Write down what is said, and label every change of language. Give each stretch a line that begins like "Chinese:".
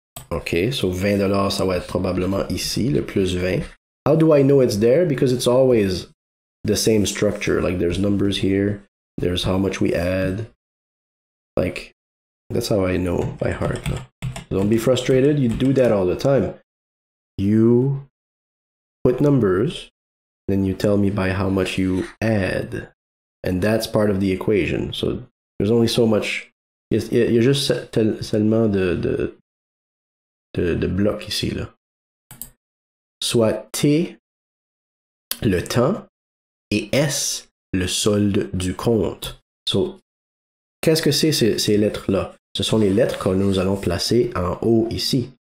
French: OK, so 20 $, ça va être probablement ici, le plus 20.
English: How do I know it's there? Because it's always the same structure. Like there's numbers here, there's how much we add. Like, that's how I know by heart. Don't be frustrated, you do that all the time. You put numbers, then you tell me by how much you add. And that's part of the equation. So there's only so much.
French: Il y a juste seulement de blocs ici, là. Soit T, le temps, et S, le solde du compte. So, qu'est-ce que c'est ces lettres-là? Ce sont les lettres que nous allons placer en haut ici.